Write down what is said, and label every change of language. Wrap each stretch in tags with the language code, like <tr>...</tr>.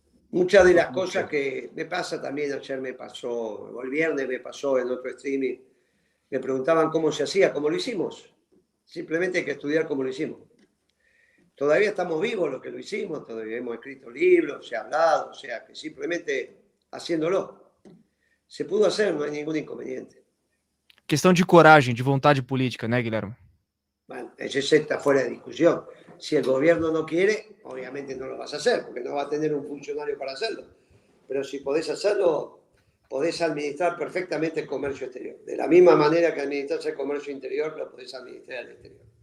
<es>Muchas de las cosas que me pasa también, ayer me pasó, o el viernes me pasó en otro streaming, me preguntaban cómo se hacía, cómo lo hicimos. Simplemente hay que estudiar cómo lo hicimos. Todavía estamos vivos los que lo hicimos, todavía hemos escrito libros, se ha hablado, o sea, que simplemente haciéndolo. Se pudo hacer, no hay ningún inconveniente.</es> <pt>Questão de coragem, de vontade política, né, Guilherme?</pt> <es>Bueno, eso está fuera de discusión. Si el gobierno no quiere, obviamente no lo vas a hacer, porque no va a tener un funcionario para hacerlo. Pero si podés hacerlo, podés administrar perfectamente el comercio exterior. De la misma manera que administras el comercio interior, lo podés administrar al exterior.</es>